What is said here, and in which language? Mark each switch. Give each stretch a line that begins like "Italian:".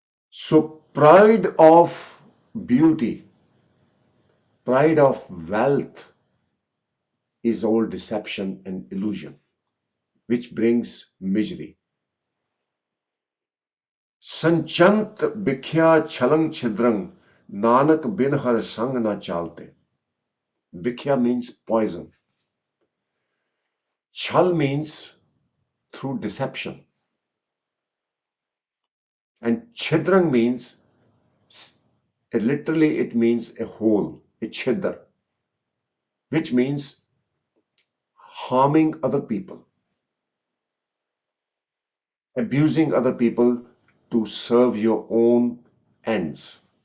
English: So pride of beauty, pride of wealth is all deception and illusion, which brings misery.
Punjabi: संचंत बिख्या छलंग छिद्रंग Nanak बिन हर संग न चालते.
English: Bhikhya means poison. Chal means through deception. And chidrang means, literally it means a hole, a chidar, which means harming other people, abusing other people to serve your own ends.